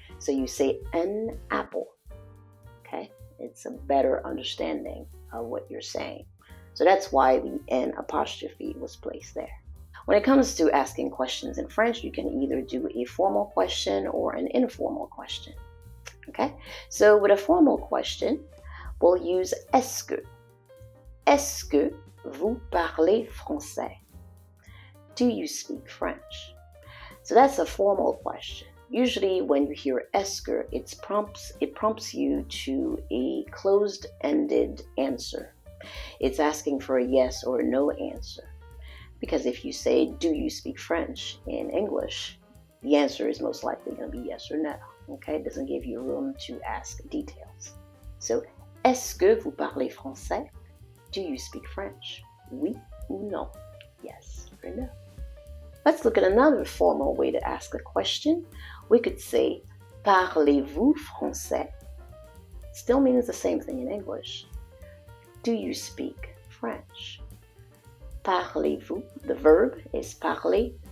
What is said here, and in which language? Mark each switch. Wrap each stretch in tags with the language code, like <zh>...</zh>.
<en>So you say an apple. Okay? It's a better understanding of what you're saying. So that's why the N apostrophe was placed there. When it comes to asking questions in French, you can either do a formal question or an informal question. Okay? So with a formal question, we'll use est-ce que.</en> <fr>Est-ce que vous parlez français?</fr> <en>Do you speak French? So that's a formal question. Usually when you hear est-ce que, it prompts you to a closed-ended answer. It's asking for a yes or a no answer. Because if you say, do you speak French in English, the answer is most likely going to be yes or no. Okay? It doesn't give you room to ask details.</en> <fr>So, est-ce que vous parlez français?</fr> <en>Do you speak French?</en> <fr>Oui ou non?</fr> <en>Yes or no? Let's look at another formal way to ask a question. We could say,</en> <fr>parlez-vous français?</fr> <en>Still means the same thing in English. Do you speak French? Parlez-vous. The verb is parler,</en>